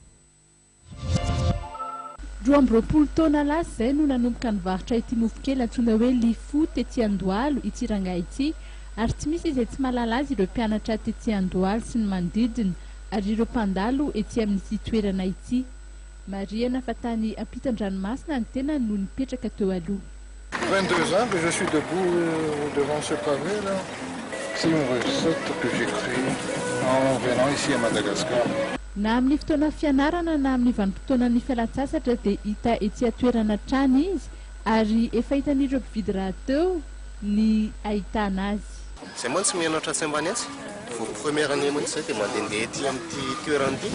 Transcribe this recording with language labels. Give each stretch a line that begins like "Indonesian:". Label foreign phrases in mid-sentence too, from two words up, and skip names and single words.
Malagasy: 12 taona lasa izay no nanomboka nivarotra ity mofo kely antsoina hoe lifo tetỳ Andohalo ity rangahy ity, ary tsy misy izay tsy mahalala azy ireo mpianatra tetỳ Andohalo sy ny manodidina ary ireo mpandalo ety amin'ity toerana ity. Mariana fa tany ampitan-dranomasina ny tena no nipetraka teo aloha.
French: 22 ans que je suis debout devant ce pavé là. C'est une recette que j'ai créée en venant ici à Madagascar.
Malagasy: Na amin'ny fotoana fianarana na amin'ny vanim-potoanan'ny fialan-tsasatra dia hita ety toerana trany izy ary efa hitan'ireo mpividy raha teo ny ahitana azy. Zay moa tsy mianatra tsy ambany atsy. Vao
French: première année
Malagasy: moa izay dia mandehandeha ety amin'ity toerana ity.